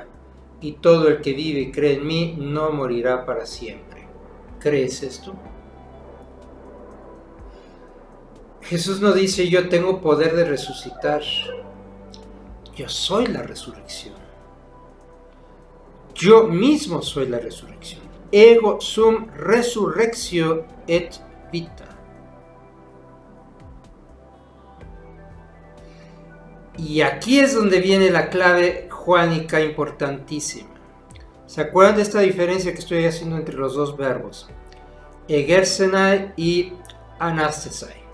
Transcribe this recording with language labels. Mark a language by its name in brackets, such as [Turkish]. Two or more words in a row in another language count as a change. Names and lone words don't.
[Spanish] Y todo el que vive y cree en mí, no morirá para siempre. ¿Crees esto? Jesús no dice: yo tengo poder de resucitar. Yo soy la resurrección. Yo mismo soy la resurrección. [Latin] Ego sum resurrectio et vita. [Spanish] Y aquí es donde viene la clave juánica importantísima. ¿Se acuerdan de esta diferencia que estoy haciendo entre los dos verbos? egersenai y anastesai.